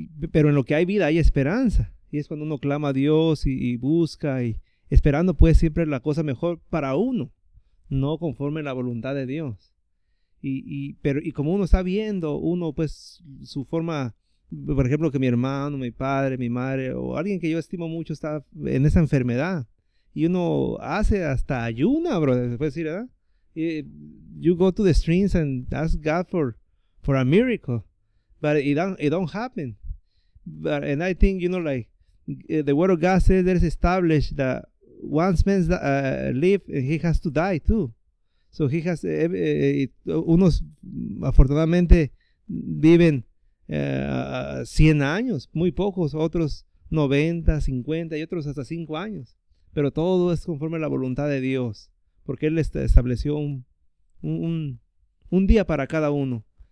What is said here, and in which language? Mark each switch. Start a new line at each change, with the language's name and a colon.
Spanish: Pero en lo que hay vida hay esperanza. Y es cuando uno clama a Dios y busca, y esperando pues siempre la cosa mejor para uno, no conforme a la voluntad de Dios. Pero como uno está viendo, uno pues su forma, por ejemplo, que mi hermano, mi padre, mi madre o alguien que yo estimo mucho está en esa enfermedad, y uno hace hasta ayuna, bro, se puede decir, ¿verdad?
English: You go to the streets and ask God for a miracle, but it don't happen. But, and I think, you know, like the word of God says, there's established that once man live, he has to die too. So he has
Spanish: unos afortunadamente viven 100 años, muy pocos, otros 90, 50 y otros hasta 5 años, pero todo es conforme a la voluntad de Dios, porque Él estableció un día para cada uno.